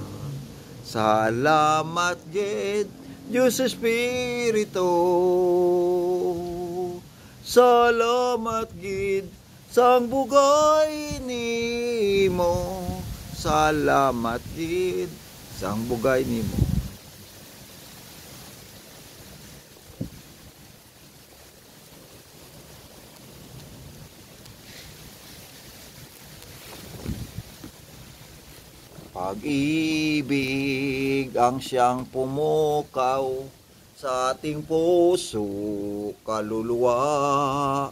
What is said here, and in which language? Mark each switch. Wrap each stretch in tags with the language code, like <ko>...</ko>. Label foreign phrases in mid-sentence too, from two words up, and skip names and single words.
<hil>Salamat gid Diyos Espiritu. Salamat gid sang bugay nimo. Salamat gid sang bugay nimo.</hil> <tl>Pag-ibig ang siyang pumukaw sa ating puso, kaluluwa.</tl>